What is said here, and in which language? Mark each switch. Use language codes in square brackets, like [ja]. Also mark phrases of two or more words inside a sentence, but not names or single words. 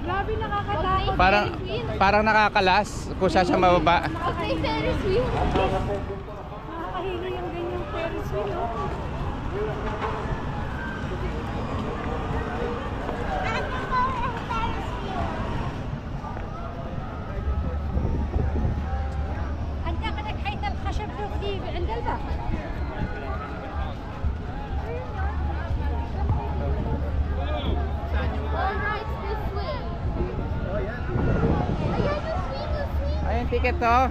[tl] Grabe nakakatakot. Parang nakakalas kung saan siya mababa. Okay, Ferris wheel. Nakakahilo yung ganyang Ferris wheel. [ar] عندك حيث الخشب دي عند الباب. [tl] Ayun, ticket to.